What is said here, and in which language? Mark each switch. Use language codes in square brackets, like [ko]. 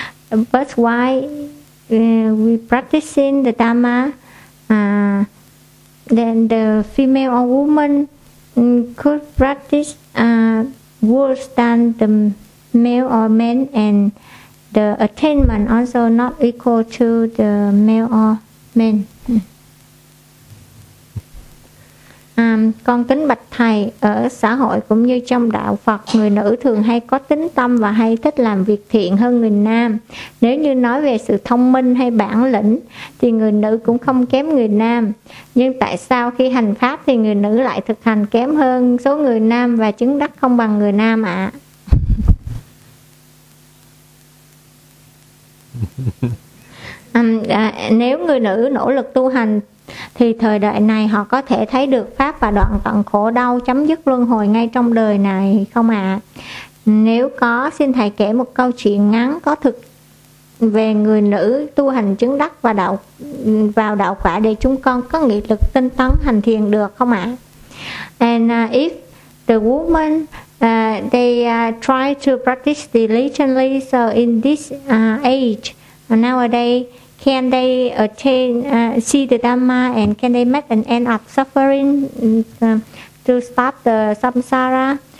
[en] But why we practicing the Dharma, then the female or woman could practice worse than the male or man, and the attainment also not equal to the male or man. [vi] Con kính bạch thầy, ở xã hội cũng như trong đạo Phật, người nữ thường hay có tính tâm và hay thích làm việc thiện hơn người nam. Nếu như nói về sự thông minh hay bản lĩnh thì người nữ cũng không kém người nam. Nhưng tại sao khi hành pháp thì người nữ lại thực hành kém hơn số người nam và chứng đắc không bằng người nam ạ? Nếu người nữ nỗ lực tu hành thì thời đại này họ có thể thấy được pháp và đoạn tận khổ đau, chấm dứt luân hồi ngay trong đời này không ạ? Nếu có, xin thầy kể một câu chuyện ngắn có thực về người nữ tu hành chứng đắc và đạo vào đạo quả để chúng con có nghị lực tinh tấn hành thiền được không ạ? [en] And if the woman they try to practice diligently, so in this age nowadays, can they attain, see the Dhamma, and can they make an end of suffering to stop the samsara?